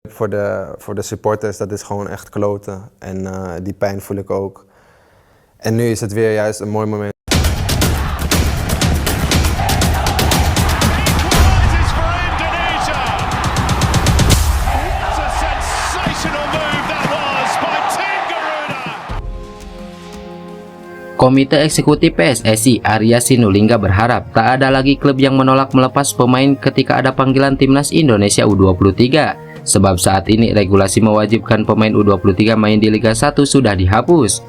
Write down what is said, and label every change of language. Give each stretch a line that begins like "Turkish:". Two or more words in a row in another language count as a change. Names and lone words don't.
Dutch: Voor de supporters, dat is gewoon echt kloten. En die pijn voel ik ook. En nu is het weer juist een mooi moment.
Indonesian: Komite Eksekutif PSSI Arya Sinulinga berharap tak ada lagi klub yang menolak melepas pemain ketika ada panggilan timnas Indonesia U23, sebab saat ini regulasi mewajibkan pemain U23 main di Liga 1 sudah dihapus.